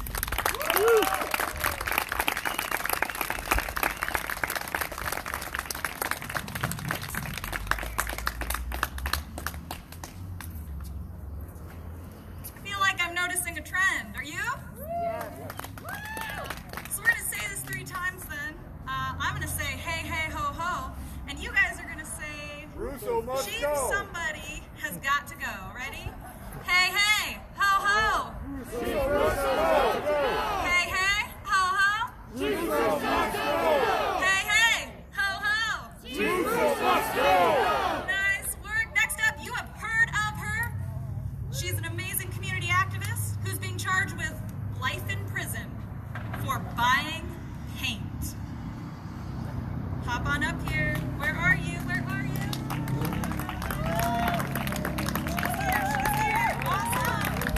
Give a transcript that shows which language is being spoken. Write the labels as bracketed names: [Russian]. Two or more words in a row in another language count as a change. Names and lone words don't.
[English] I feel like I'm noticing a trend. Are you? Yeah. So we're going to say this 3 times then. I'm going to say, hey, hey, ho, ho. And you guys are going to say, Russo must Chief go. somebody has got to go. Ready? Hey, hey, ho, ho. Hey, hey, ho, ho. Hey, hey, ho, ho. Nice work. Next up, you have heard of her. She's an amazing community activist who's being charged with life in prison for buying paint. Hop on up here. Where are you? Where are you? She's here. Awesome.